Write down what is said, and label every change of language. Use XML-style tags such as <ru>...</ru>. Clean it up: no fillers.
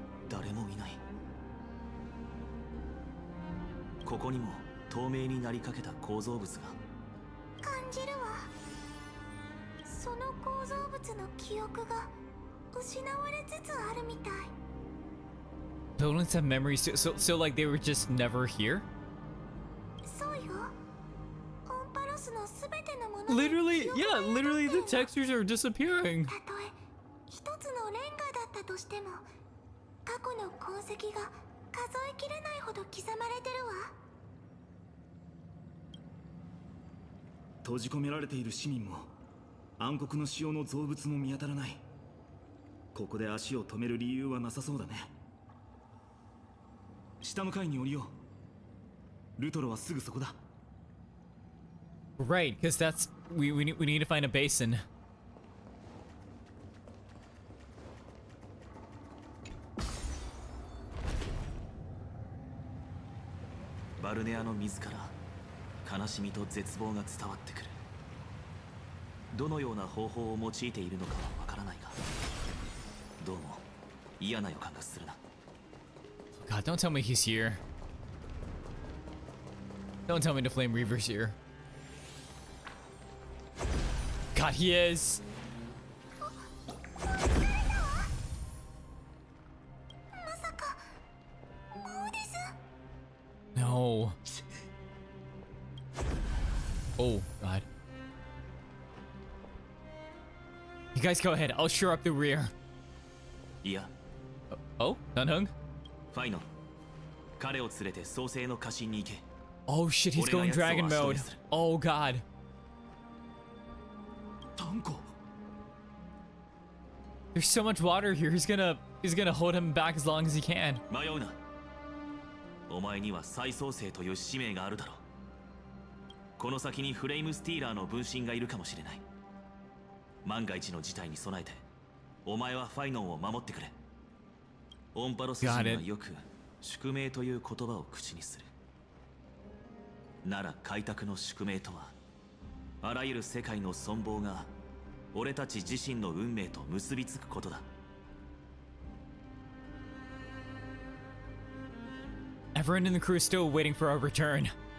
<ja>誰もいない。ここにも透明になりかけた構造物が。感じるわ。その構造物の記憶が失われつつあるみたい。</ja> <en>Buildings have memories too, so like they were just never here?</en> <ja>そうよ。オンパロスのすべてのもの。</ja> <en>Literally, yeah, literally the textures are disappearing.</en> <ja>たとえ一つのレンガだったとしても、過去の痕跡が数えきれないほど刻まれてるわ。閉じ込められている市民も暗黒の潮の造物も見当たらない。ここで足を止める理由はなさそうだね。下の階に降りよう。ルトロはすぐそこだ。</ja> <en>Right, because that's we need to find a basin.</en> <ja>バルネアの水から悲しみと絶望が伝わってくる。どのような方法を用いているのかはわからないが、どうも嫌な予感がするな。</ja> <en>God, don't tell me he's here. Don't tell me the Flame Reaver's here. God, he is. No. Oh, God. You guys go ahead. I'll shore up the rear.</en> <ja>いや、</ja> <en>Oh, Dunhung?</en> <ja>ファイノン、彼を連れて創世の家臣に行け。</ja> <en>Oh shit, he's going dragon mode. Oh God.</en> <ja>タンコ。</ja> <en>There's so much water here. He's gonna hold him back as long as he can.</en> <ja>迷うな。お前には再創生という使命があるだろう。この先にフレイムスティーラーの分身がいるかもしれない。万が一の事態に備えて、お前はファイノンを守ってくれ。オンパロス人はよく宿命という言葉を口にする。なら開拓の宿命とは、あらゆる世界の存亡が俺たち自身の運命と結びつくことだ。</ja> <en>Everyone in the crew is still waiting for our return.</en>